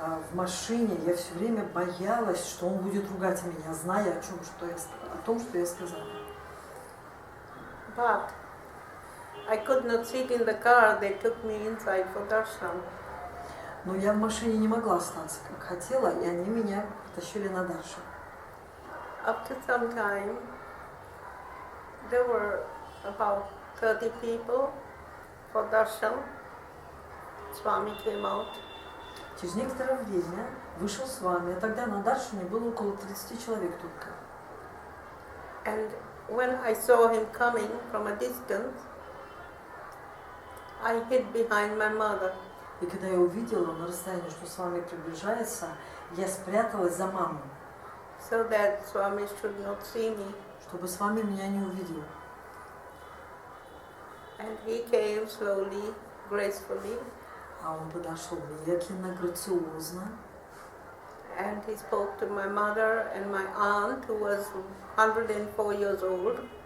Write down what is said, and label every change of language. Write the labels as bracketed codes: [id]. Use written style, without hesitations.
[ru] В машине я все время боялась, что он будет ругать меня, зная о том, что я сказала. [en] But I could not sit in the car, they took me inside for darshan. [ru] Но я в машине не могла остаться, как хотела, и они меня потащили на даршан. [en] After some time, there were about 30 people for darshan. Swami came out. [ru] Через некоторое время вышел с вами, а тогда на даршане было около 30 человек только. [en] And when I saw him coming from a distance, I hid behind my mother. [ru] И когда я увидела на расстоянии, что с вами приближается, я спряталась за маму, [en] so that Swami should not see me. [ru] чтобы с вами меня не увидел. [en] And he came slowly, gracefully, [ru] А он подошел медленно, грациозно. [en] and he spoke to my mother and my aunt, who was 104 years old.